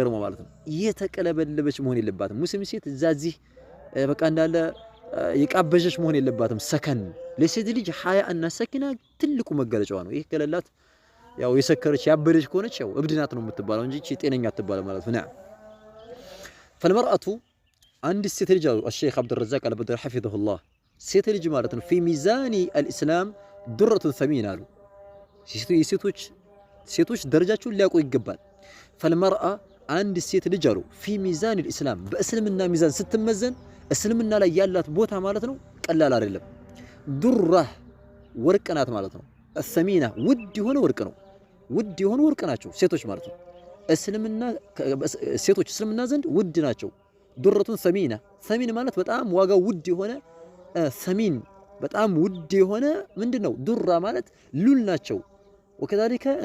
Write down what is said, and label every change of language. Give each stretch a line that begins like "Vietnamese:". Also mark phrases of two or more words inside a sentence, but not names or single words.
Amharic: ነው ማለት ነው። የተቀለበለበች መሆን የለባትም። ሙስሊም ሴት እዛዚህ በቃ እንዳለ የቃበጀች መሆን የለባትም። ሰከን ለሴት ልጅ ሐያ እና ሰኪና ትልቁ መገለጫዋ ነው። ይሄ ከሌላት ያው የሰከረች ያበደች ከሆነች ያው እብድናት ነው የምትባለው እንጂ ጤነኛ አትባልም ማለት ነው። ፈልመርአቱ አንድ ሴት ልጅ አሉ
Arabic: الشيخ عبد الرزاق البدر حفظه الله
Amharic: ሴት ልጅ ማለት ነው
Arabic: في ميزان الاسلام درة ثمينة
Amharic: አሉ። ሴቶች ደረጃቸውን ሊያውቁ ይገባል። ፈልመርአ አንድ ሴት ልጅ አሉ
Arabic: في ميزان الاسلام
Amharic: በእስልምና ሚዛን ስትመዘን እስልምና ላይ ያላት ቦታ ማለት ነው ቀላል አይደለም። ዱራ ወርቅ ናት ማለት ነው። الثمينة ውድ የሆነ ወርቅ ነው። ውድ የሆኑ ወርቅ ናቸው ሴቶች ማለት ነው። ሴቶች እስልምና ዘንድ ውድ ናቸው።
Arabic: درة ثمينة ثمين
Amharic: ማለት በጣም ዋጋው ውድ የሆነ ሰሚን በጣም ውድ የሆነ ምንድነው ዱራ ማለት ሉል ናቸው። ወከዛሊከ